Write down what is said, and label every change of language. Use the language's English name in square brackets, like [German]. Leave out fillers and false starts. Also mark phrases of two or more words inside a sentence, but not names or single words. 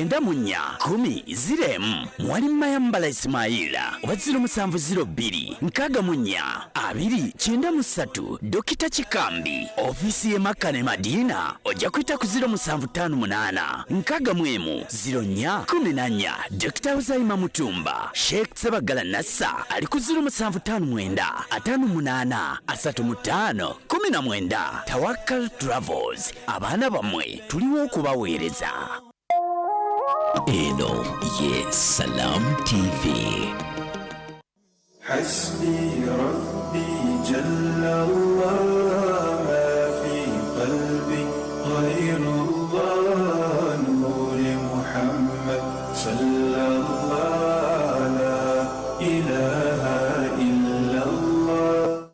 [Ganda] 94 mwali Mayambala Ismaila oba 0702 64 293 Dokita Kikambi ofisi ye Makka ne Madiina ojja kwita ku 0758 64 04 Dokita Uzaima Mutumba Sheikh Sebagala Nassa ali ku 0759 58 35 19 Tawakkal Travels abaana bammwe tuliwo okubaweereza. Eno ye Salam TV. [Arabic] حسبي ربي جل الله ما في قلبي غير الله نور محمد صلى الله لا إله إلا الله.